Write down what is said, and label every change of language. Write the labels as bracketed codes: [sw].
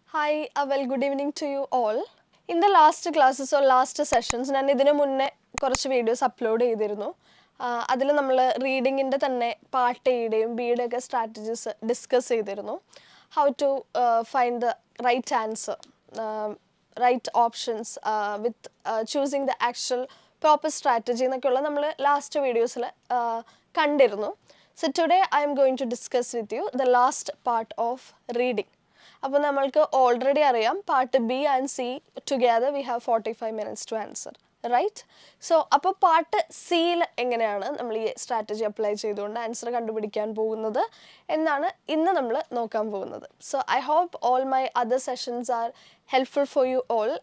[en] Hi, a well good evening to you all. In the last classes or last sessions, [ml] ഞാൻ ഇതിനു മുന്നേ കുറച്ച് videos upload ചെയ്തിരുന്നു. അതിൽ നമ്മൾ റീഡിങ്ങിൻ്റെ തന്നെ പാർട്ട് എയുടെയും ബിയുടെ ഒക്കെ സ്ട്രാറ്റജീസ് ഡിസ്കസ് ചെയ്തിരുന്നു. [en] how to find the right answer, right options with choosing the actual proper strategy [ml] എന്നൊക്കെയുള്ള നമ്മൾ ലാസ്റ്റ് വീഡിയോസിൽ കണ്ടിരുന്നു. [en] So today I am going to discuss with you the last part of reading. [ml] അപ്പോൾ നമ്മൾക്ക് already അറിയാം [en] Part B and C together we have 45 minutes to answer, right? [ml] So അപ്പോൾ part സിയിൽ എങ്ങനെയാണ് നമ്മൾ ഈ സ്ട്രാറ്റജി അപ്ലൈ ചെയ്തുകൊണ്ട് ആൻസർ കണ്ടുപിടിക്കാൻ പോകുന്നത് എന്നാണ് ഇന്ന് നമ്മൾ നോക്കാൻ പോകുന്നത്. [en] So I hope all my other sessions are helpful for you all.